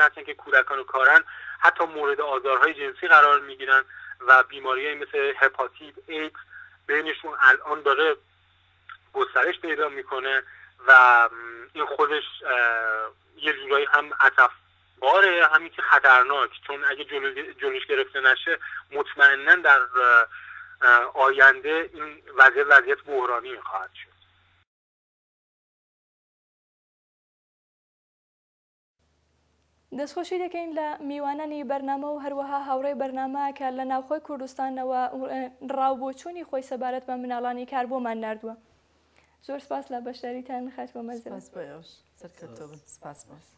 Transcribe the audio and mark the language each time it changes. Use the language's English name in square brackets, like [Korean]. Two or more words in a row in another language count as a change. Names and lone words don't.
[Persian] هستن که کودکان و کارن، حتی مورد آزارهای جنسی قرار میگیرن و بیماریایی مثل هپاتیت، ایدز بینشون الان داره گسترش پیدا میکنه و این خودش یه جورایی هم عطف‌باره، همین که خطرناک، چون اگه جلوش گرفته نشه مطمئناً در آینده این وضعیت بحرانی خواهد شد. [Central Kurdish] دەستخۆشی دەکەین لە میوانانی بەرنامە و هەروەها هاوڕێی بەرنامە کە لە ناوخۆی کوردستانەوە ڕاوبۆچوونی خۆی سەبارەت بە مناڵانی کار بۆمان ناردووە. زۆر سپاس لە بەشداریتان، خاتوە مەزە.